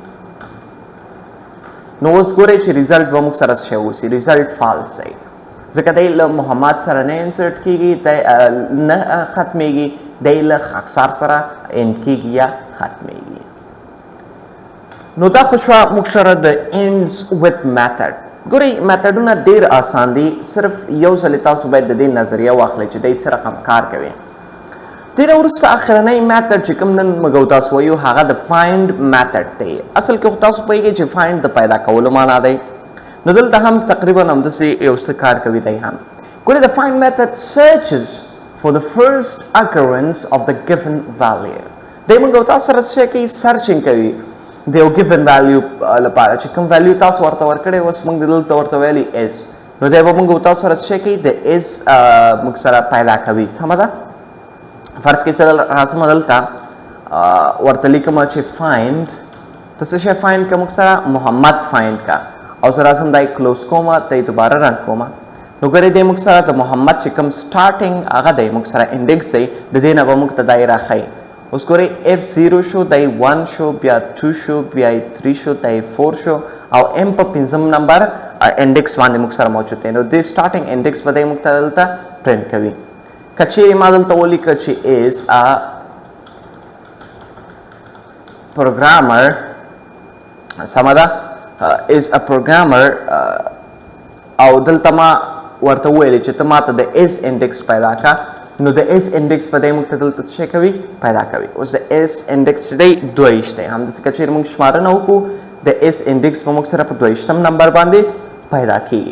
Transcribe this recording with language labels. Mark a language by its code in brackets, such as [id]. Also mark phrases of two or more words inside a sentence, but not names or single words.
[ps] نو اوس ګورئ چې ریزلټ به موږ سره څه اوسي ریزلټ فالس دی ځکه دی له محمد سره نه انسرټ کیږي نه ختمیږي دی له خاکسار سره اند کیږي یا ختمیږي نو دا خو شوه موږ سره د [en] ends with method [ps] ګورئ میتډونه ډېر آسان دي صرف یو ځلې تاسو باید د دې نظریه واخلئ چې دی څه رقم کار کوي دینه وروسته اخرنی میتھډ چې کوم نن موږ تاسو وایو هغه د فایند میتھډ دی. اصل کې خو تاسو پوهیږئ چې فایند د پیدا کولو معنا دی. نو دلته هم تقریبا همداسې یو څه کار کوي دی هم. ګورئ د فایند میتھډ [en] searches for the first occurrence of the given value. [ps] دی موږ تاسو سره څه کوي سرچینګ کوي د یو [en] given value [ps] لپاره چې کوم value تاسو ورته ورکړی اوس موږ دلته ورته ویلي is نو دی به موږ تاسو سره څه کوي د is موږ سره پیدا کوي. سمه ده؟ فرض کې سره راځم دلته ورته لیکم چې find ته څه شی find کا موږ سره محمد find کا او سره راځم دای کلوز کومه ته دوباره رن کومه. نو ګورئ دی موږ سره د محمد چې کوم سٹارټینګ هغه دی موږ سره انډیکس دی د دې نه به موږ ته دای راښیي. اوس ګورئ F0 شو دای 1 شو بیا 2 شو بیا 3 شو دای 4 شو او M په پنځم نمبر انډیکس باندې موږ سره موجود دی. نو د سٹارټینګ انډیکس به دی موږ ته دلته پرنټ کوي. کچې ما دلته ولیکه چې [en] is a programmer [ps] سمه ده [en] is a programmer [ps] او دلته ما ورته ویلې چې ته ماته د is انډیکس پیدا کا. نو د is انډیکس په دې موږ ته دلته څه کوي پیدا کوي. اوس د is انډیکس دی 22 دی همداسې که چېرې موږ شمارنه وکړو د is انډیکس به موږ سره په 22 نمبر باندې پیدا کیږي.